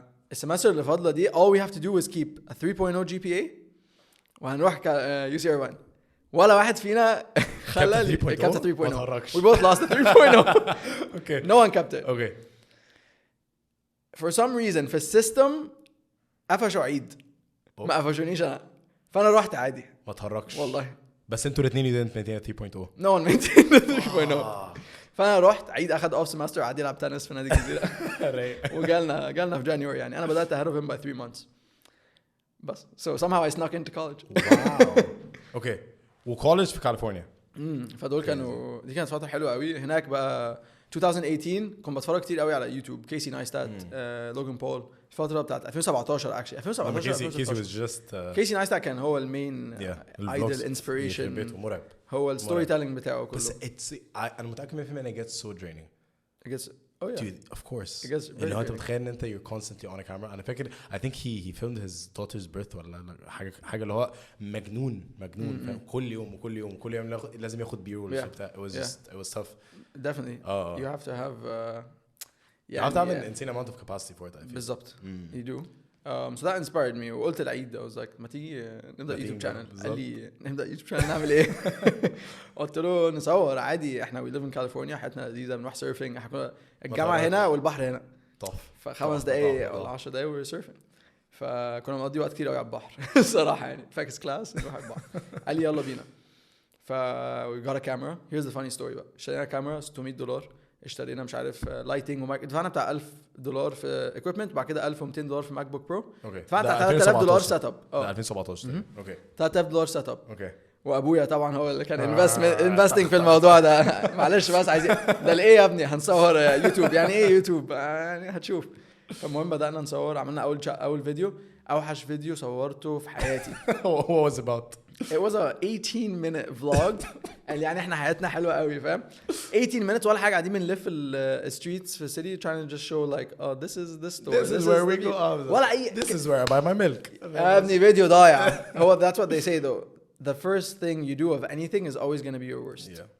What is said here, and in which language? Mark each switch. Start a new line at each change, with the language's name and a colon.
Arabic: فالسمستر اللي فاضله دي
English: all we have to do is keep a 3.0 GPA
Arabic: وهنروح يو سي ار 1 ولا واحد فينا خلى كابت 3.0
English: we both lost the 3.0 okay no one kept it okay for some reason
Arabic: في السيستم قفشوا عيد ما قفشونيش انا فانا رحت عادي ما تهرجش والله بس انتوا الاثنين
English: didn't maintain 3.0 no one maintained the 3.0
Arabic: فانا رحت عيد اخد اوف سمستر عادي يلعب تنس في نادي الجزيره وجالنا في جانيوري يعني انا بدات اهرب
English: him by 3 months
Arabic: بس
English: so somehow I snuck into college wow okay
Arabic: وكولج في كاليفورنيا فدول كانوا دي كانت فتره حلوه قوي هناك بقى 2018 كنت بتفرج كتير قوي على يوتيوب كيسي نايستات لوجان بول الفتره بتاعت 2017
English: actually 2017
Arabic: كيسي
English: was just
Arabic: كيسي نايستات كان هو المين ايدل انسبيريشن هو الستوري تيلينج بتاعه كله بس انا متاكد 100% ان
English: it gets so draining it gets oh yeah dude of course
Arabic: اللي هو انت متخيل ان انت
English: you're constantly on a camera
Arabic: انا فاكر
English: I think he filmed his daughter's birth
Arabic: ولا حاجه اللي هو مجنون فاهم كل يوم لازم ياخد بيرولز وبتاع
English: it was tough definitely you have to have you have to have an insane amount of capacity for it I feel
Arabic: بالظبط
English: you do so that inspired me
Arabic: وقلت العيد
English: I was like
Arabic: ما تيجي نبدا يوتيوب channel قال لي نبدا يوتيوب channel نعمل ايه قلت له نصور عادي احنا
English: we live in California
Arabic: حياتنا لذيذه بنروح سيرفينج احنا الجامعه هنا والبحر هنا طف ف5 دقايق ولا 10 دقايق
English: we were surfing
Arabic: فكنا بنقضي وقت كتير قوي على البحر الصراحه يعني فاكس كلاس نروح على البحر قال لي يلا بينا ف
English: we got a camera here's the funny story
Arabic: بقى اشترينا كاميرا $600 اشترينا مش عارف لايتنج ومايك دفعنا بتاع $1000 في equipment بعد كده $1200 في ماك بوك برو دفعنا $3000 سيت اب 2017 اوكي $3000 سيت اب اوكي وابويا طبعا هو اللي كان انفستنج في الموضوع ده معلش بس عايزين ده الايه يا ابني هنصور يوتيوب يعني ايه يوتيوب يعني هتشوف فالمهم بدأنا نصور عملنا اول فيديو اوحش فيديو صورته في حياتي
English: what was about it was a 18-minute vlog
Arabic: يعني احنا حياتنا حلوه قوي فاهم
English: 18 minutes
Arabic: ولا حاجه قاعدين بنلف الستريتس في السيتي
English: trying to just show like oh this is the store this is where we go
Arabic: ولا اي
English: this is where I buy my milk
Arabic: يا ابني فيديو ضايع هو
English: that's what they say though the first thing you do of anything is always going to be your worst